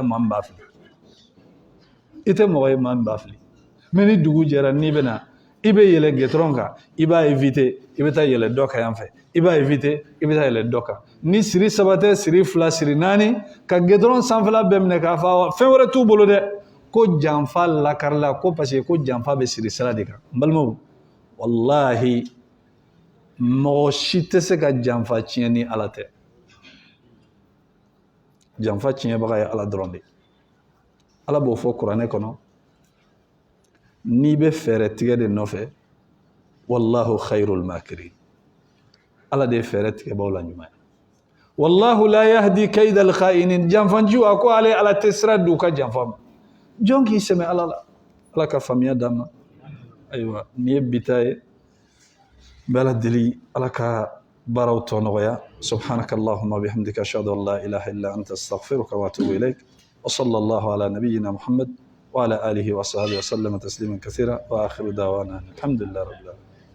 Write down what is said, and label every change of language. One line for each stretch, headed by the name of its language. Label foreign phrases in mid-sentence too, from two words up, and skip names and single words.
Bambara: maa min b'a fili i tɛ mɔgɔ ye maa min b'a fili mɛ ni dugu jɛra n'i bɛ na i bɛ yɛlɛ gɛtɔrɔn kan i b'a éviter i bɛ taa yɛlɛ dɔ kan yan fɛ i b'a éviter i bɛ taa yɛlɛ dɔ kan ni siri saba tɛ siri fila siri naani ka gɛtɔrɔn sanfɛla bɛɛ minɛ k'a fɔ fɛn wɛrɛ t'u bolo dɛ ko janfa lakarila ko
French: parce que
Bambara: ko janfa bɛ siri sira de kan n balimaw walahi mɔgɔ si tɛ se ka janfa tiɲɛ ni ala tɛ janfa tiɲɛbaga ye ala dɔrɔn de ala b'o fɔ kuranɛ kɔnɔ n'i bɛ fɛɛrɛ tigɛ de nɔfɛ
Arabic: والله خير الماكرين
Bambara: ala de ye fɛɛrɛ tigɛbaw la ɲuman ye
Arabic: والله لا يهدي كيد الخائنين
Bambara: janfanjiw a ko ale ala tɛ sira di u ka janfa ma jɔn k'i sɛmɛ ala la ala ka faamuya d'an ma ayiwa nin ye bita ye n bɛ ala deli ala ka baaraw tɔ nɔgɔya
Arabic: سبحانك اللهم بحمدك أشهد أن لا إله إلا أنت أستغفرك و أتوب إليك و صلى الله على نبينا محمد وعلى آله وصحبه وسلم تسليما كثيرا وآخر دعوانا الحمد لله رب العالمين